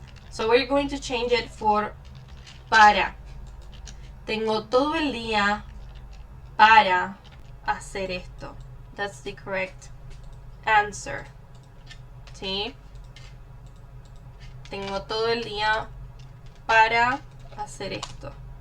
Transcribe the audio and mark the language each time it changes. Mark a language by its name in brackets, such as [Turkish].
[English] So we're going to change it for para. [Spanish] Tengo todo el día para hacer esto. [English] That's the correct answer. [Spanish] ¿Sí? Tengo todo el día para hacer esto.